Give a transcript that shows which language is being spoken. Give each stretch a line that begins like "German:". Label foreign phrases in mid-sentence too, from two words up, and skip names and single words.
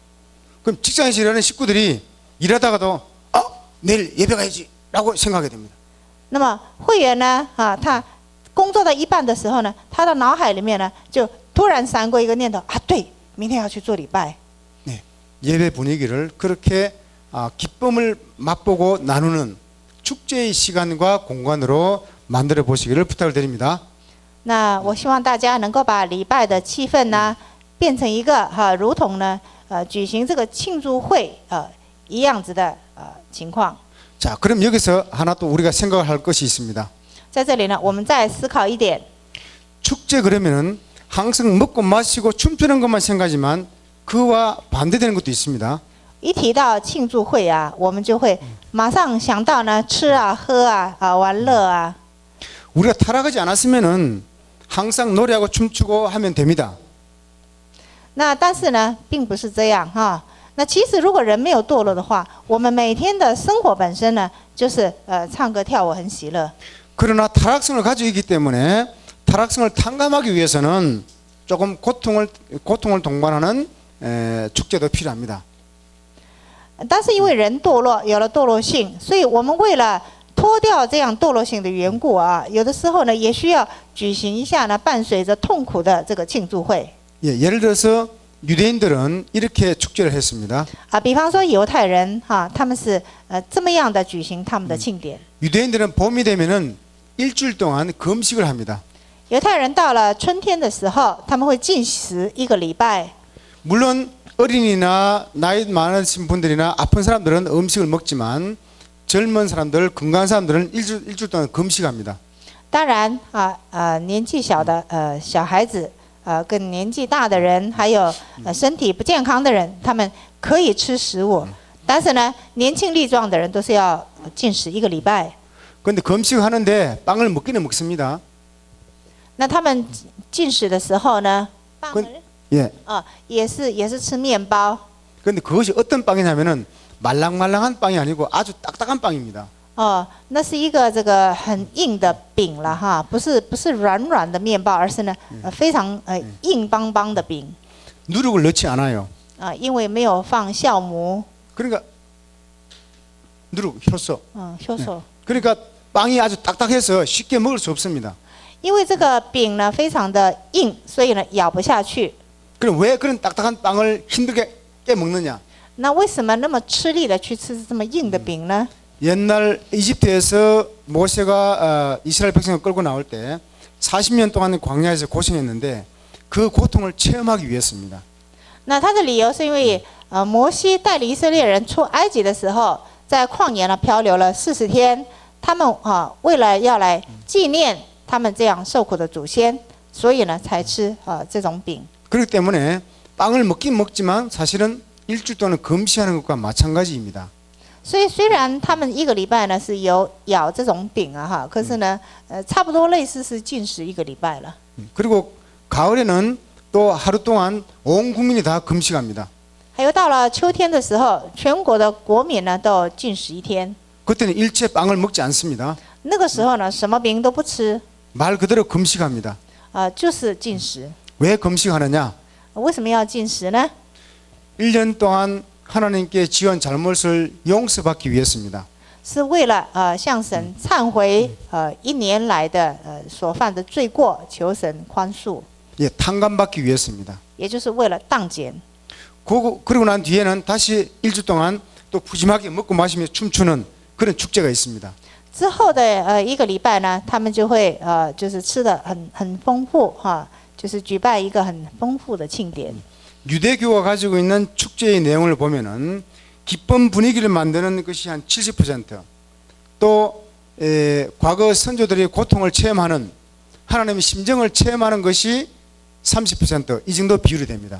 Korean: 그럼 직장에서 일하는 식구들이 일하다가도 내일 예배 가야지라고 생각하게 됩니다.
Chinese: 那么会员呢他工作到一半的时候呢，他的脑海里面呢就突然闪过一个念头对，明天要去做礼拜。
Korean: 네, 예배 분위기를 그렇게 기쁨을 맛보고 나누는 축제의 시간과 공간으로 만들어 보시기를 부탁을 드립니다.
Chinese: 那我希望大家能够把礼拜的气氛呢变成一个如同呢举行这个庆祝会一样子的情况。
Korean: 자, 그럼 여기서 하나 또 우리가 생각을 할 것이 있습니다.
Chinese: 在这里呢，我们再思考一点。
Korean: 축제 그러면은 항상 먹고 마시고 춤추는 것만 생각하지만 그와 반대되는 것도 있습니다.
Chinese: 一提到庆祝会我们就会马上想到呢吃喝玩乐
Korean: 우리가 타락하지 않았으면은 항상 노래하고 춤추고 하면 됩니다.
Chinese: 那但是呢，并不是这样那其实如果人没有堕落的话，我们每天的生活本身呢，就是唱歌跳舞很喜乐。
Korean: 그러나 타락성을 가지고 있기 때문에 타락성을 탕감하기 위해서는 조금 고통을 동반하는 축제도 필요합니다.
Chinese: 但是因为人堕落，有了堕落性，所以我们为了脱掉这样堕落性的缘故有的时候呢，也需要举行一下呢，伴随着痛苦的这个庆祝会。
Korean: 예를 들어서 유대인들은 이렇게 축제를 했습니다.
Chinese: 比方说犹太人他们是这么样的举行他们的庆典。
Korean: 유대인들은 봄이 되면은 일주일 동안 금식을 합니다.
Chinese: 犹太人到了春天的时候，他们会禁食一个礼拜。
Korean: 물론 어린이나 나이 많으신 분들이나 아픈 사람들은 음식을 먹지만 젊은 사람들, 건강한 사람들은 일주일 동안 금식합니다.
Chinese: 当然年纪小的小孩子跟年纪大的人，还有身体不健康的人，他们可以吃食物，但是呢，年轻力壮的人都是要禁食一个礼拜。
Korean: 그런데 금식하는데 빵을 먹기는 먹습니다.
Chinese: 那他们禁食的时候呢，
Korean: 예.
Chinese: 也是吃面包。
Korean: 그런데 그것이 어떤 빵이냐면은 말랑말랑한 빵이 아니고 아주 딱딱한 빵입니다.
Chinese: 那是一个这个很硬的饼了不是软软的面包，而是呢非常硬邦邦的饼。
Korean: 누룩을 넣지 않아요.
Chinese: 因为没有放酵母。
Korean: 그러니까 누룩, 효소. 효소。 그러니까 빵이 아주 딱딱해서 쉽게 먹을 수 없습니다.
Chinese: 因为这个饼呢非常的硬，所以呢咬不下去。
Korean: 그럼 왜 그런 딱딱한 빵을 힘들게 먹느냐?
Chinese: 那为什么那么吃力的去吃这么硬的饼呢？
Korean: 옛날 이집트에서 모세가 이스라엘 백성을 끌고 나올 때 40년 동안 광야에서 고생했는데 그 고통을 체험하기 위해서입니다.
Chinese: 那他的理由是因为摩西带领以色列人出埃及的时候，在旷野呢漂流了40天，他们为了要来纪念他们这样受苦的祖先，所以呢才吃这种饼。
Korean: 그렇기 때문에 빵을 먹긴 먹지만 사실은 일주일 동안 금식하는 것과 마찬가지입니다.
Chinese: 所以虽然他们1个礼拜呢是有咬这种饼啊可是呢差不多类似是禁食1个礼拜了。
Korean: 그리고 가을에는 또 하루 동안 온 국민이 다 금식합니다.
Chinese: 还有到了秋天的时候，全国的国民呢都禁食1天。
Korean: 그때는 일체 빵을 먹지 않습니다.
Chinese: 那个时候呢，什么饼都不吃，
Korean: 말 그대로 금식합니다.
Chinese: 就是禁食。
Korean: 왜 금식하느냐?
Chinese: 为什么要禁食呢？
Korean: 1년 동안 하나님께 지은 잘못을 용서받기 위해서입니다.
Chinese: 是为了向神忏悔1年来的所犯的罪过，求神宽恕，
Korean: 예, 탕감받기 위해서입니다.
Chinese: 也就是为了当减。
Korean: 그리고 난 뒤에는 다시 일주 동안 또 푸짐하게 먹고 마시며 춤추는 그런 축제가 있습니다.
Chinese: 之后的1个礼拜呢，他们就会就是吃的很丰富就是举办一个很丰富的庆典。
Korean: 유대교가 가지고 있는 축제의 내용을 보면은 기쁜 분위기를 만드는 것이 한 70%, 또 과거 선조들이 고통을 체험하는 하나님의 심정을 체험하는 것이 30%, 이 정도 비율이 됩니다.